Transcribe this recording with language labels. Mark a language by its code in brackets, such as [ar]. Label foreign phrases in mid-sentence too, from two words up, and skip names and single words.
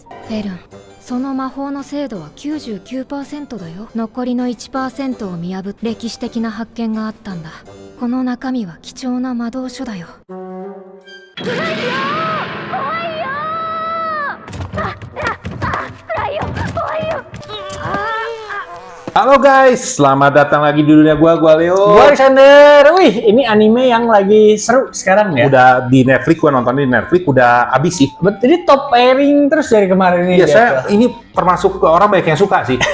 [ja] フェルン、その魔法の精度は 99% だよ。残りの 1% を見破って歴史的な発見があったんだ。この中身は貴重な魔導書だよ。怖いよー、怖いよー、暗いよ、怖いよ。 [id] Halo guys, selamat datang lagi di dunia gua Leo. Gua Alexander. Wih, ini anime yang lagi seru sekarang ya. Udah di Netflix, gua nonton di Netflix, udah habis sih. Jadi [en] top airing [id] terus dari kemarin ini. Iya, saya ini termasuk orang banyak yang suka sih.